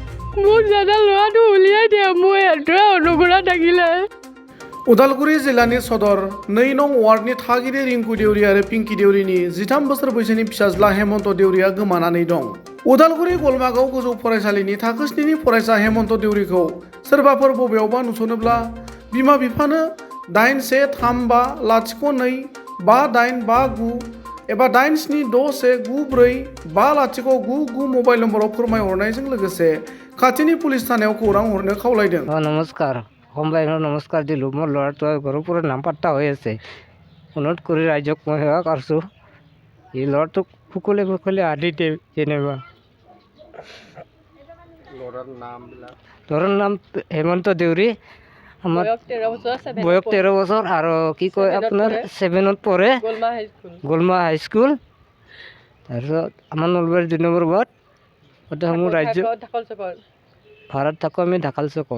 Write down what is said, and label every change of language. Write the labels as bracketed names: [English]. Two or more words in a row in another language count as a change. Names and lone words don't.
[Assamese] মোক জানা ল'ৰাটো উলিয়াই দিয়া মই এটোৱে অনুগুৰা থাকিলে [Bodo] उदालगुरि जिल्लानि सदर 2 नं वार्डनि थागिरि रिंकु देउरि आरो पिंकि देउरिनि 13 बोसोर बैसोनि फिसाज्ला हेमन्त देउरिया गोमानानै दं। उदालगुरि गलमागाव गोजौ फरायसालिनि थाखो 7 नि फरायसा हेमन्त देउरिखौ सोरबाफोर बबेयावबा नुसनोब्ला बिमा बिफानो 8135025859 एबा 8761945099 मबाइल नम्बराव फोरमायहरनायजों लोगोसे खाथिनि पुलिस थानायाव खौरां हरनो खावलायदों। [Assamese] नमस्कार সম্বাইনৰ নমস্কাৰ দিলোঁ মোৰ ল'ৰাটো ঘৰৰ পৰা নামপাত্তা হৈ আছে অনুৰোধ কৰি ৰাইজক মই সেৱা কৰিছোঁ এই ল'ৰাটোক সকলে আদি দিয়ে যেনিবা ল'ৰাৰ নাম হেমন্ত দেউৰী আমাৰ বয়স 13 বছৰ আৰু কি কয় আপোনাৰ 7ত পঢ়ে গোলমা হাইস্কুল তাৰপিছত আমাৰ নলবাৰী 2 নম্বৰ ৱাৰ্ড এতিয়া মোৰ ৰাজ্য ভাৰত থাকোঁ আমি ঢাকাল চকত